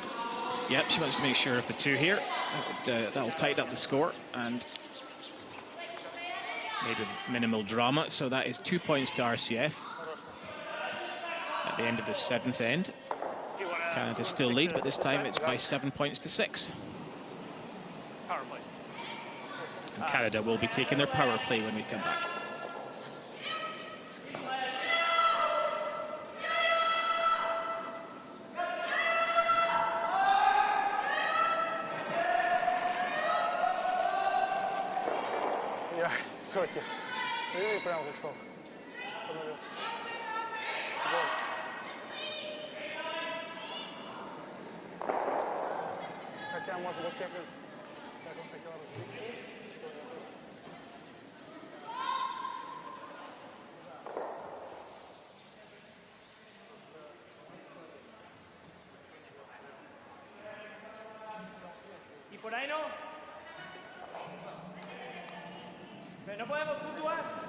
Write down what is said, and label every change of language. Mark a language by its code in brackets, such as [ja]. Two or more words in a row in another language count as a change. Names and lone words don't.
[en] Yep, she wants to make sure of the two here. That'll tighten up the score and maybe minimal drama. So that is 2 points to RCF at the end of the 7th end. Canada still lead, but this time it's by 7 points to 6. Power play. And Canada will be taking their power play when we come back. [ru] Я в шоке. И прям ушел. Хотя, может быть, как он хотел развести. [es] ¿Y por ahí no? Pero no podemos puntuar.